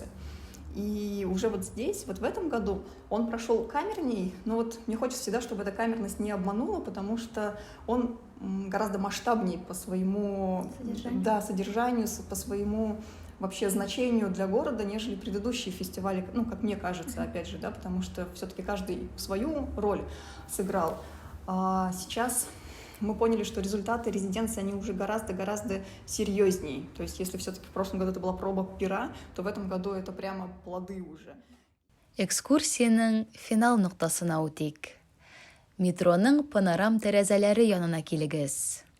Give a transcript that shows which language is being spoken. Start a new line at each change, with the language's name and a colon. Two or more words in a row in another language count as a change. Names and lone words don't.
Russian: И уже вот здесь, вот в этом году он прошел камерней, но вот мне хочется всегда, чтобы эта камерность не обманула, потому что он гораздо масштабнее по своему содержанию, по своему вообще значению для города, нежели предыдущие фестивали, ну, как мне кажется, опять же, да, потому что все-таки каждый свою роль сыграл. А сейчас мы поняли, что результаты резиденции, они уже гораздо серьезнее. То есть если все-таки в прошлом году это была проба пера, то в этом году это прямо плоды уже.
Tatar: Экскурсияның финал нуктасына үтик. Метроның панорам тәрәзәләре янына килегез.